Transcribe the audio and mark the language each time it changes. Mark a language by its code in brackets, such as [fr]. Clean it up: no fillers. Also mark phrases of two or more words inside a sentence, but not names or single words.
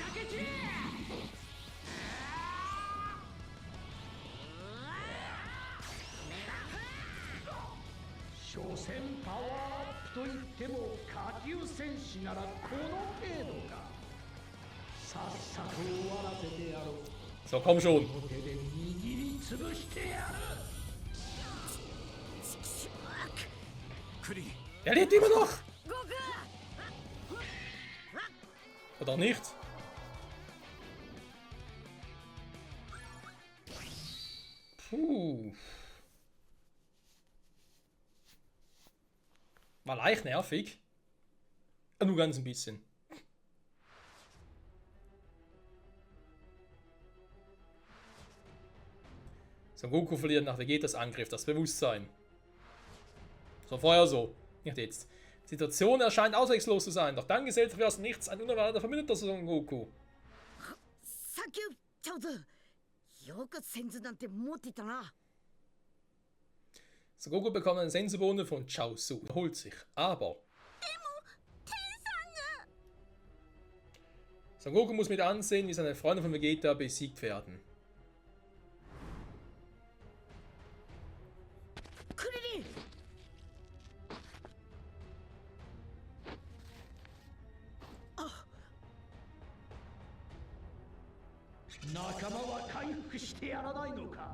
[ja] 所詮パワーアップといっても下級戦士ならこの程度か。さっさと終わらせてやろう。 [de] So, komm schon. [ja] この手で握りつぶしてやる。クリリン [de] Er lebt immer noch! [ja] 悟空 [de] Oder nicht? Puh. War leicht nervig. Nur ganz ein bisschen. Son Goku verliert nach Vegetas Angriff das Bewusstsein. So vorher so, nicht jetzt. Die Situation erscheint ausweglos zu sein, doch dann gesellt sich aus nichts ein unerwarteter Verbündeter Son Goku. [ja] サンキューチャオズよくセンズなんて持っていたな [de] Son Goku bekommt einen Sensobohne von Chaozu, erholt sich, aber Son Goku muss mit ansehen, wie seine Freunde von Vegeta besiegt werden. [ja] クリリン仲間は回復してやらないのか。